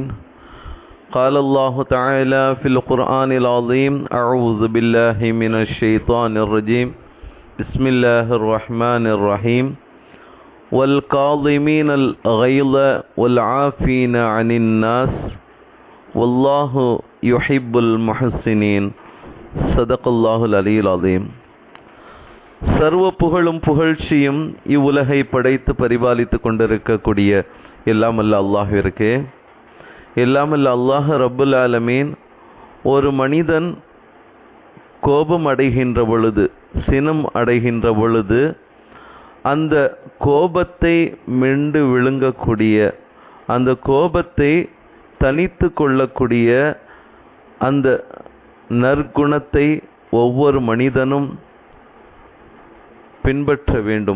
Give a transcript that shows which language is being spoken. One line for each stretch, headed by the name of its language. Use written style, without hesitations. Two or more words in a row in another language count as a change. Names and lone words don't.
Arabic: قال الله تعالى في القرآن العظيم: أعوذ بالله من الشيطان الرجيم. بسم الله الرحمن الرحيم. والكاظمين الغيظ والعافين عن الناس والله يحب المحسنين. صدق الله العلي العظيم.
Tamil: சர்வ புகழும் புகழ்ச்சியும் இவ்வுலகை படைத்து பரிபாலித்து கொண்டிருக்கக்கூடிய எல்லாமல்ல அல்லாஹ்விற்கு, எல்லாமல்ல அல்லாஹ்
Arabic: رب العالمين
Tamil: ஒரு மனிதன் கோபம் அடைகின்ற பொழுது, சினம் அடைகின்ற பொழுது, அந்த கோபத்தை மெண்டு விழுங்கக்கூடிய, அந்த கோபத்தை தனித்து கொள்ளக்கூடிய அந்த நற்குணத்தை ஒவ்வொரு மனிதனும் பின்பற்ற வேண்டும்.